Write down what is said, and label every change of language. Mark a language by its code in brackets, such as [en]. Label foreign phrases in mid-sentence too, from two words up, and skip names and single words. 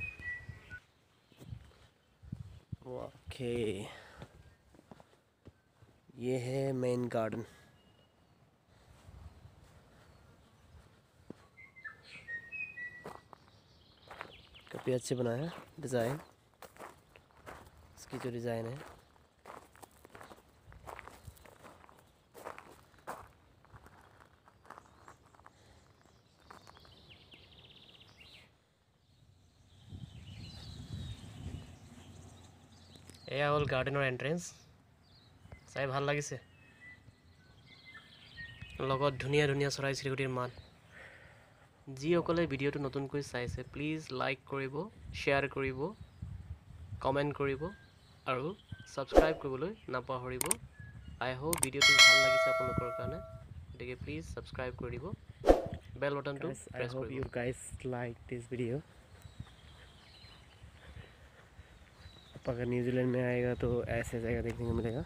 [hi] ओके, ये है मेन गार्डन। काफ़ी अच्छे बना है डिज़ाइन, इसकी जो डिज़ाइन है। [as] এয়া হ'ল গাৰ্ডেনৰ এন্ট্ৰেন্স। চাই ভাল লাগিছে, লগত ধুনীয়া ধুনীয়া চৰাই চিৰিকটিৰ মাত। যিসকলে ভিডিঅ'টো নতুনকৈ চাইছে প্লিজ লাইক কৰিব, শ্বেয়াৰ কৰিব, কমেণ্ট কৰিব আৰু ছাবস্ক্ৰাইব কৰিবলৈ নাপাহৰিব। [en] I hope [as] ভিডিঅ'টো ভাল লাগিছে আপোনালোকৰ কাৰণে, গতিকে প্লিজ ছাবস্ক্ৰাইব কৰি দিব, বেল বটনটো প্ৰেছ কৰিব। [en] I hope you guys like this video। [hi] अगर न्यूजीलैंड में आएगा तो ऐसे जगह देखने को मिलेगा।